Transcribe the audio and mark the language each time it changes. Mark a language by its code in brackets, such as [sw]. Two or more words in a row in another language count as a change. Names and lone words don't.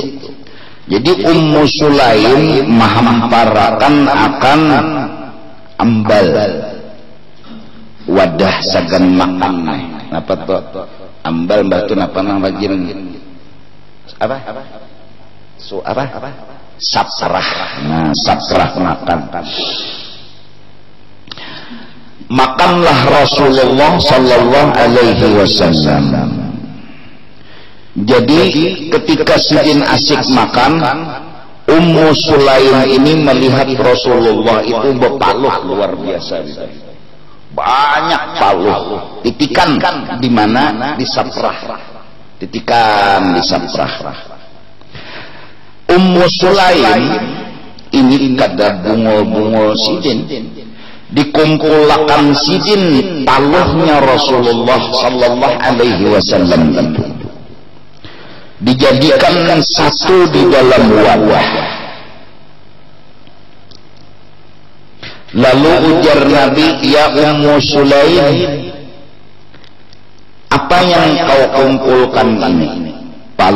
[bjn] Jadi Ummu Sulaim menghamparakan akan ambal wadah sagan makan. Apa tuh ambal batu apa nama rajin apa saprah. Nah saprah makanlah Rasulullah [ar] صلى الله عليه وسلم. [bjn] Jadi ketika sidin asik makan, Ummu Sulaim ini melihat Rasulullah itu berpaluh luar biasa. Banyak paluh, titikan di mana di saprah, titikan di saprah. Ummu Sulaim ini kada bungol-bungol sidin, dikumpulkan sidin paluhnya Rasulullah [ar] صلى الله عليه وسلم [bjn] itu, dijadikan satu di dalam wadah. Lalu ujar Nabi, ya Ummu Sulaim, apa yang kau kumpulkan ini?